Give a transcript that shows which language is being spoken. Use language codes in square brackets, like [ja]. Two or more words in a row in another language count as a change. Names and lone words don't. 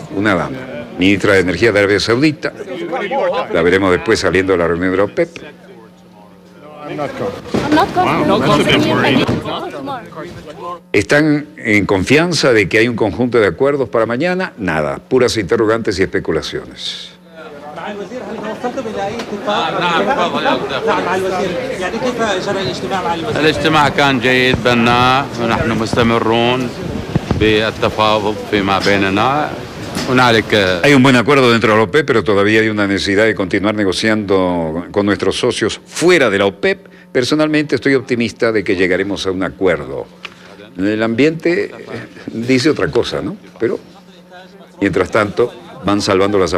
[es] Una dama, ministra de Energía de Arabia Saudita, la veremos después saliendo de la reunión de la OPEP. ¿Están en confianza de que hay un conjunto de acuerdos para mañana? Nada, puras interrogantes y especulaciones. [ar] الاجتماع كان جيد بناء ونحن مستمرون بالتفاوض فيما بيننا. [es] Hay un buen acuerdo dentro de la OPEP, pero todavía hay una necesidad de continuar negociando con nuestros socios fuera de la OPEP. Personalmente estoy optimista de que llegaremos a un acuerdo. El ambiente dice otra cosa, ¿no? Pero, mientras tanto, van salvando las apariencias.